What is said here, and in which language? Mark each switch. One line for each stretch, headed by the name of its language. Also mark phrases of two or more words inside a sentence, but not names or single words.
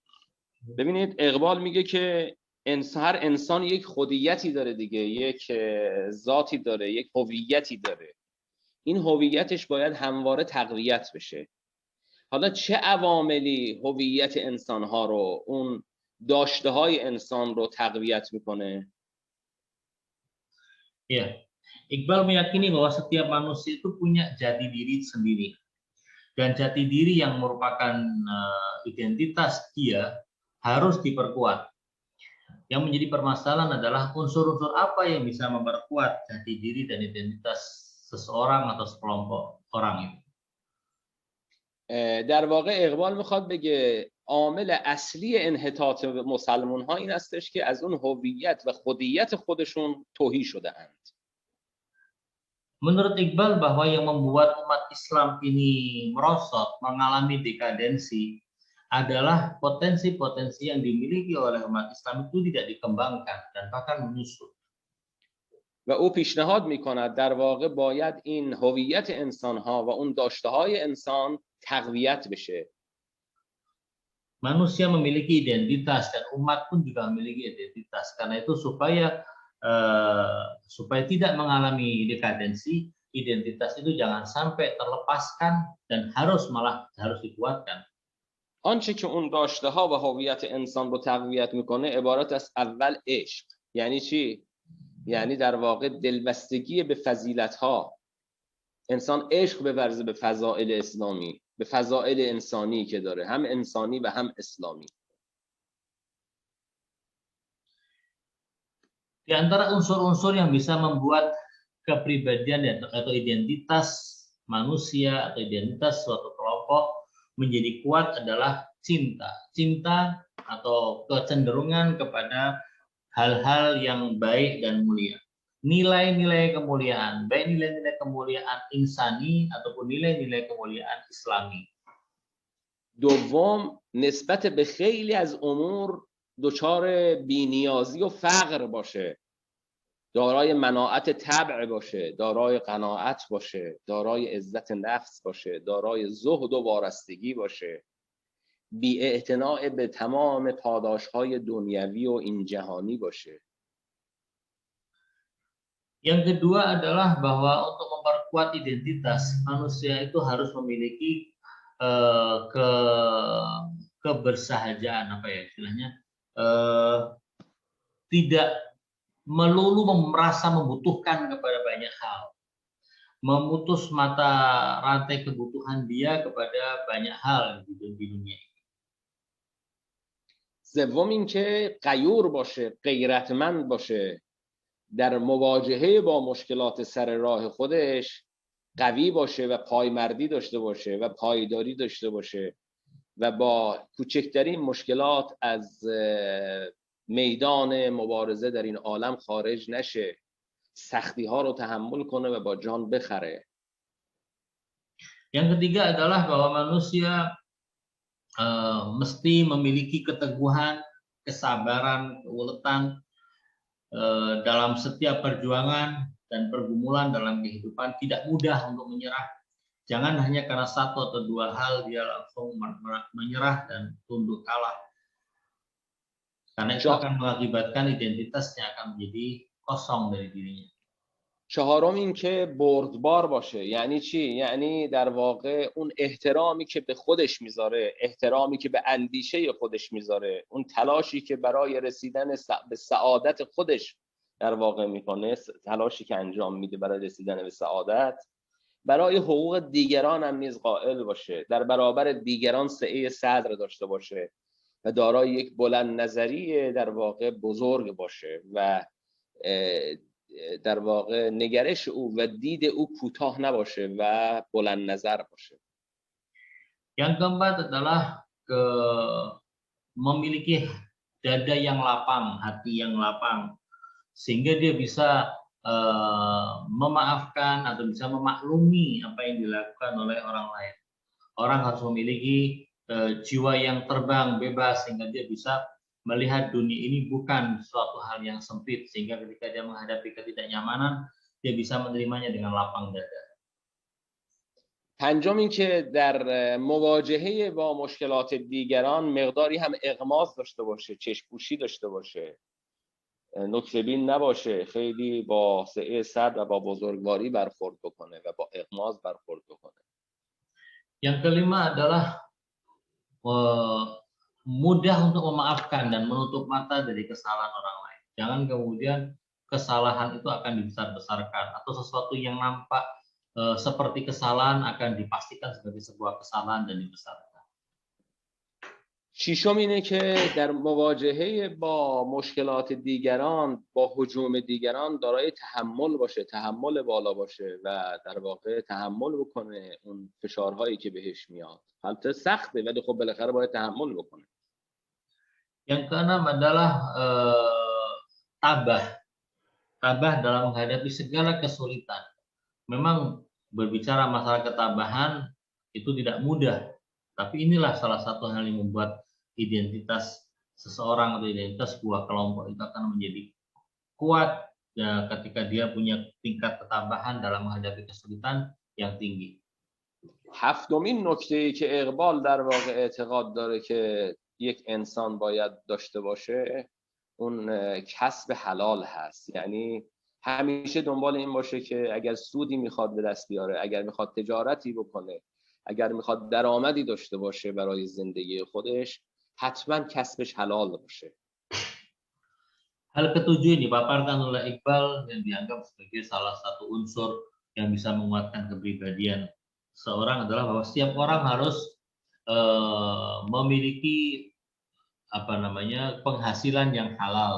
Persian: ببینید اقبال میگه که هر انسان یک خودیتی داره دیگه، یک ذاتی داره، یک هویتی داره. این هویتش باید همواره تقویت بشه. حالا چه عواملی هویت انسانها رو، اون داشته های انسان رو تقویت میکنه؟
Indonesian: Ya, Iqbal meyakini bahwa setiap manusia itu punya jati diri sendiri. Dan jati diri yang merupakan identitas dia harus diperkuat. Yang menjadi permasalahan adalah unsur-unsur apa yang bisa memperkuat jati diri dan identitas seseorang atau sekelompok orang itu.
Persian: در واقع اقبال میخواد بگه عامل اصلی انحطاط مسلمان ها این هستش که از اون هویت و خودیت خودشون تهی شده اند.
Indonesian: Menurut Iqbal bahwa yang membuat umat Islam ini merosot, mengalami dekadensi adalah potensi-potensi yang dimiliki oleh umat Islam itu tidak dikembangkan dan bahkan menyusut.
Persian: و او پیشنهاد میکند در واقع باید این هویت انسان ها و اون داشته های انسان تقویت بشه.
Indonesian: Manusia memiliki identitas dan umat pun juga memiliki identitas. Karena itu supaya tidak mengalami dekadensi, identitas itu jangan sampai terlepaskan dan harus dikuatkan.
Persian: آنچه که اون داشته ها و هویت انسان رو تقویت میکنه عبارت از اول عشق. یعنی چی؟ یعنی در واقع دلبستگی به فضیلت ها. انسان عشق بورزه به فضائل اسلامی، به فضائل انسانی که داره، هم انسانی و هم اسلامی.
Indonesian: Di antara unsur-unsur yang bisa membuat kepribadian atau identitas manusia atau identitas suatu kelompok menjadi kuat adalah cinta. Cinta atau kecenderungan kepada hal-hal yang baik dan mulia. Nilai-nilai kemuliaan, baik nilai-nilai kemuliaan insani ataupun nilai-nilai kemuliaan islami.
Persian: دوم نسبت به خیلی از امور دچار بی‌نیازی و فقر باشه، دارای مناعت طبع باشه، دارای قناعت باشه، دارای عزت نفس باشه، دارای زهد و وارستگی باشه، بی‌اعتناء به تمام پاداش‌های دنیوی و این جهانی باشه.
Indonesian: Yang kedua adalah bahwa untuk memperkuat identitas manusia itu harus memiliki kebersahajaan, apa ya istilahnya, tidak melulu merasa membutuhkan kepada banyak hal, memutus mata rantai kebutuhan dia kepada banyak hal di dunia ini.
Persian: سوم اینکه غیور باشه، غیرتمند باشه، در مواجهه با مشکلات سر راه خودش قوی باشه و پایمردی داشته باشه و پایداری داشته باشه و با کوچکترین مشکلات از میدان مبارزه در این عالم خارج نشه، سختی ها رو تحمل کنه و با جان بخره.
Indonesian: Yang ketiga adalah bahwa manusia mesti memiliki keteguhan, kesabaran, keuletan dalam setiap perjuangan dan pergumulan dalam kehidupan. Tidak mudah untuk menyerah. Jangan hanya karena satu atau dua hal dia langsung menyerah dan tunduk kalah. Karena itu akan mengakibatkan identitasnya akan menjadi kosong dari dirinya.
Persian: چهارم این که بردبار باشه. یعنی چی؟ یعنی در واقع اون احترامی که به خودش میذاره، احترامی که به اندیشه خودش میذاره، اون تلاشی که برای رسیدن به سعادت خودش در واقع میکنه، تلاشی که انجام میده برای رسیدن به سعادت، برای حقوق دیگران هم نیز قائل باشه، در برابر دیگران سعه صدر داشته باشه و دارای یک بلند نظری در واقع بزرگ باشه و در واقع نگرش او و دید او کوتاه نباشه و بلند نظر باشه.
Indonesian: Yang keempat adalah memiliki dada yang lapang, hati yang lapang, sehingga dia bisa memaafkan atau bisa memaklumi apa yang dilakukan oleh orang lain. Orang harus memiliki jiwa yang terbang, bebas, sehingga dia bisa melihat dunia ini bukan suatu hal yang sempit, sehingga ketika dia menghadapi ketidaknyamanan, dia bisa menerimanya dengan lapang dada.
Persian: پنجم این که در مواجهه با مشکلات دیگران مقداری هم اغماض داشته باشه، چشم‌پوشی داشته باشه، نکته بین نباشه، خیلی با سعه صدر و با بزرگواری برخورد بکنه و با اغماض برخورد بکنه.
Indonesian: Yang kelima adalah mudah untuk memaafkan dan menutup mata dari kesalahan orang lain. Jangan kemudian kesalahan itu akan dibesar-besarkan atau sesuatu yang nampak seperti kesalahan akan dipastikan sebagai sebuah kesalahan dan dibesarkan.
Persian: ششم اینه که در مواجهه با مشکلات دیگران، با هجوم دیگران دارای تحمل باشه، تحمل بالا باشه و در واقع تحمل بکنه اون فشارهایی که بهش میاد. البته سخته ولی خب بالاخره باید تحمل بکنه.
Indonesian: Yang keenam adalah tabah. Tabah dalam menghadapi segala kesulitan. Memang berbicara masalah ketabahan itu tidak mudah, tapi inilah salah satu hal yang membuat identitas seseorang atau identitas sebuah kelompok itu akan menjadi kuat ketika dia punya tingkat ketabahan dalam menghadapi kesulitan yang tinggi.
Persian: هفتمین نکته‌ای که اقبال در واقع اعتقاد داره که یک انسان باید داشته باشه اون کسب حلال هست. یعنی همیشه دنبال این باشه که اگر سودی میخواد به دست بیاره، اگر میخواد تجارتی بکنه، اگر میخواد درآمدی داشته باشه برای زندگی خودش، حتما کسبش حلال باشه.
Indonesian: Hal ketujuh ini dipaparkan oleh Iqbal yang dianggap sebagai salah satu unsur yang bisa menguatkan kepribadian seorang adalah bahwa setiap orang harus memiliki penghasilan yang halal.